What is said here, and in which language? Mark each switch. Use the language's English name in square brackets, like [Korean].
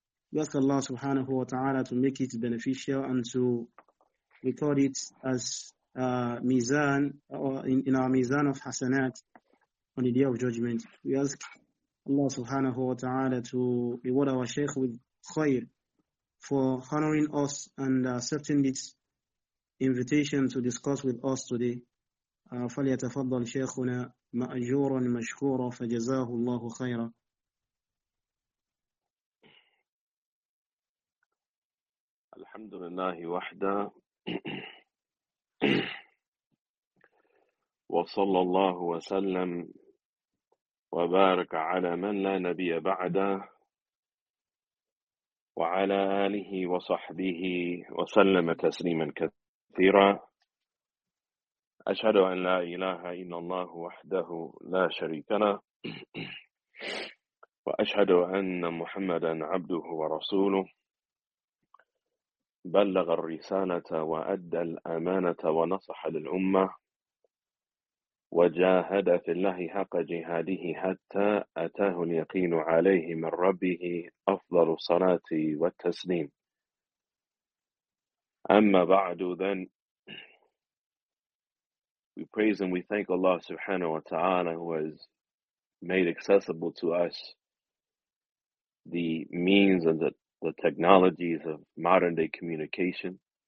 [English] We ask Allah subhanahu wa ta'ala to make it beneficial and to record it as mizan, or in our mizan of hasanat on the day of judgment. We ask Allah subhanahu wa ta'ala to reward our sheikh with khair for honoring us and accepting this invitation to discuss with us today. [Arabic] فليتفضل شيخنا مأجورا مشكورا فجزاه الله خيرا. الحمد لله وحده وصلى الله وسلم وبارك على من لا نبي بعده وعلى آله وصحبه وسلم تسليما كثيرا. أشهد أن لا إله إلا الله وحده لا شريك له وأشهد أن محمدًا عبده ورسوله بلغ الرسالة وأدى الأمانة ونصح للأمة وجاهد في الله حق جهاده حتى أتاه اليقين عليه من ربه أفضل الصلاة والتسليم. أما بعد ذن [English] we praise and we thank Allah subhanahu wa ta'ala who has made accessible to us the means and the technologies of modern day communication